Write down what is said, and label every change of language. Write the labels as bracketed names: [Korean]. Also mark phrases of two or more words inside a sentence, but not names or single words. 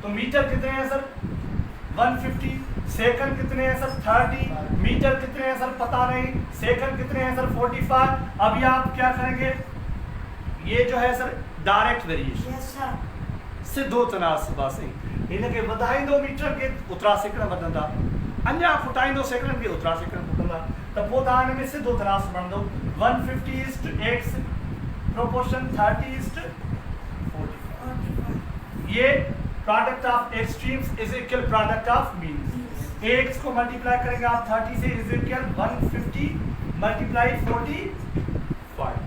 [Hindi] तो मीटर कितने हैं सर 150, सेकंड कितने हैं सर 30, मीटर कितने हैं सर पता नहीं, सेकंड कितने हैं सर 45। अभी आप क्या करेंगे, ये जो है सर [English] direct variation [Sindhi] सिद्धो तनासबा से इनके वधाईंदो मीटर के उतरा सेकंड वधंदा, अञा फुटाईंदो सेकंड के उतरा सेकंड फुटंदा, त पोइ तव्हां हिन में सिद्धो तनास बणंदो 150:x प्रोपोर्शन 30:45। [English] ये product of extremes is equal product of means. [Hindi] x को मल्टीप्लाई करेंगे आप 30 से [English] is equal [Hindi] 150 मल्टीप्लाई 45।